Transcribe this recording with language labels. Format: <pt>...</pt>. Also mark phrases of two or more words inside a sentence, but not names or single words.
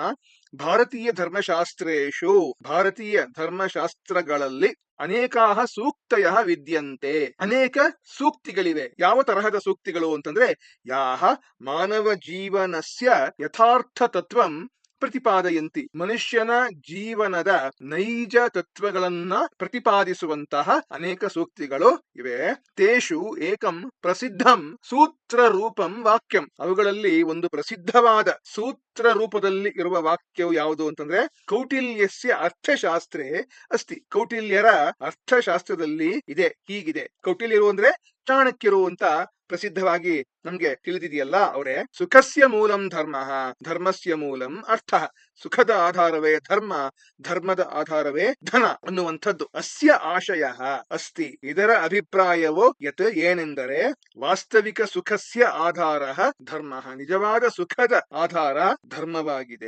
<sa>ಭಾರತೀಯ ಧರ್ಮಶಾಸ್ತ್ರೇಶು,</sa> <kn>ಭಾರತೀಯ ಧರ್ಮಶಾಸ್ತ್ರಗಳಲ್ಲಿ</kn> <sa>ಅನೇಕಾಹ ಸೂಕ್ತಯ ವಿದ್ಯಂತೆ,</sa> <kn>ಅನೇಕ ಸೂಕ್ತಿಗಳಿವೆ. ಯಾವ ತರಹದ ಸೂಕ್ತಿಗಳು ಅಂತಂದ್ರೆ,</kn> <sa>ಯಾಹ ಮಾನವ ಜೀವನಸ್ಯ ಯಥಾರ್ಥ ತತ್ವಂ ಪ್ರತಿಪಾದಯಂತಿ,</sa> <kn>ಮನುಷ್ಯನ ಜೀವನದ ನೈಜ ತತ್ವಗಳನ್ನ ಪ್ರತಿಪಾದಿಸುವಂತಹ ಅನೇಕ ಸೂಕ್ತಿಗಳು ಇವೆ.</kn> <sa>ತೇಷು ಏಕಂ ಪ್ರಸಿದ್ಧಂ ಸೂತ್ರ ರೂಪಂ ವಾಕ್ಯಂ,</sa> <kn>ಅವುಗಳಲ್ಲಿ ಒಂದು ಪ್ರಸಿದ್ಧವಾದ ಸೂತ್ರ ರೂಪದಲ್ಲಿ ಇರುವ ವಾಕ್ಯವು ಯಾವುದು ಅಂತಂದ್ರೆ,</kn> <sa>ಕೌಟಿಲ್ಯಸ್ಯ ಅರ್ಥಶಾಸ್ತ್ರೇ ಅಸ್ತಿ,</sa> <kn>ಕೌಟಿಲ್ಯರ ಅರ್ಥಶಾಸ್ತ್ರದಲ್ಲಿ ಇದೆ, ಹೀಗಿದೆ. ಕೌಟಿಲ್ಯರು ಅಂದ್ರೆ ಚಾಣಕ್ಯರು ಅಂತ ಪ್ರಸಿದ್ಧವಾಗಿ ನಮ್ಗೆ ತಿಳಿದಿದೆಯಲ್ಲ ಅವರೇ.</kn> <sa>ಸುಖಸ್ಯ ಮೂಲಂ ಧರ್ಮ, ಧರ್ಮಸ್ಯ ಮೂಲಂ ಅರ್ಥ.</sa> <kn>ಸುಖದ ಆಧಾರವೇ ಧರ್ಮ, ಧರ್ಮದ ಆಧಾರವೇ ಧನ ಅನ್ನುವಂಥದ್ದು.</kn> <sa>ಅಸ್ಯ ಆಶಯ ಅಸ್ತಿ,</sa> <kn>ಇದರ ಅಭಿಪ್ರಾಯವೋ ಯತ್ ಏನೆಂದರೆ,</kn> <sa>ವಾಸ್ತವಿಕ ಸುಖಸ್ಯ ಆಧಾರ ಧರ್ಮ,</sa> <kn>ನಿಜವಾದ ಸುಖದ ಆಧಾರ ಧರ್ಮವಾಗಿದೆ.</kn>